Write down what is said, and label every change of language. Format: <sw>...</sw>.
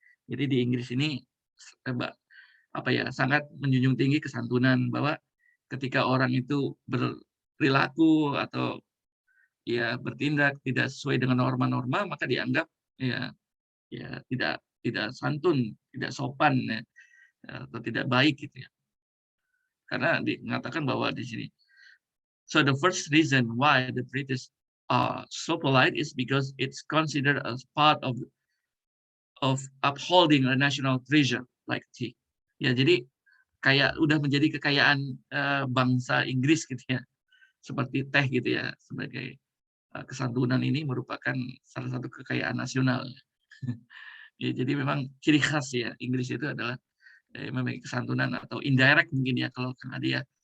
<id>Jadi di Inggris ini apa ya sangat menjunjung tinggi kesantunan, bahwa ketika orang itu berperilaku atau ya bertindak tidak sesuai dengan norma-norma maka dianggap ya tidak santun, tidak sopan ya, atau tidak baik gitu ya. Karena mengatakan bahwa di sini.</id> <en>So the first reason why the British are so polite is because it's considered as part of upholding a national treasure like tea.</en> <id>Ya, jadi kayak udah menjadi kekayaan bangsa Inggris gitu ya. Seperti teh gitu ya, sebagai kesantunan ini merupakan salah satu kekayaan nasional. Ya, jadi memang ciri khas ya Inggris itu adalah memiliki kesantunan atau indirect mungkin ya kalau Kang Adi ya.</id>